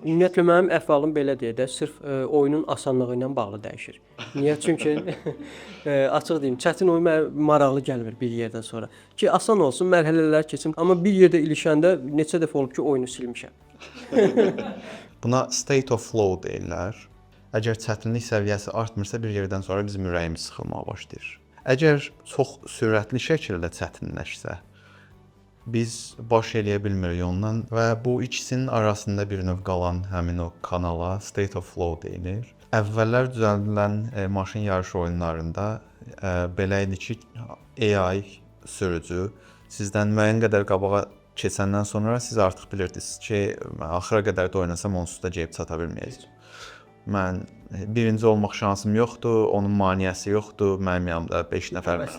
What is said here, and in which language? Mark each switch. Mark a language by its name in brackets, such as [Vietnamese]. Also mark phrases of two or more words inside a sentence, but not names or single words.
[Azerbaijani] Ümumiyyətlə mənim əhvalım belədir də, sırf oyunun asanlığı ilə bağlı dəyişir. Niyə? Çünki açıq deyim, çətin oyun mənə maraqlı gəlmir bir yerdən sonra. Ki asan olsun, mərhələlər keçim, amma bir yerdə ilişəndə neçə dəfə olub ki, oyunu silmişəm. Buna [English] state of flow [Azerbaijani] deyirlər. Əgər çətinlik səviyyəsi artmırsa, bir yerdən sonra bizim ürəyimiz sıxılmağa başlayır. Əgər çox sürətli şəkildə çətinləşsə, biz baş eləyə bilmirik ondan və bu ikisinin arasında bir növ qalan həmin o kanala [English] state of flow [Azerbaijani] deyilir. Əvvəllər düzəldilən maşın yarışı oyunlarında belə idi ki, AI sürücü sizdən müəyyən qədər qabağa keçəndən sonra siz artıq bilirdiniz ki, axıra qədər də oynasam onsuz da gəlib çata bilməyəcəm. Mən birinci olmaq şansım yoxdur, onun maneəsi yoxdur, mənim yanımda 5 nəfər var.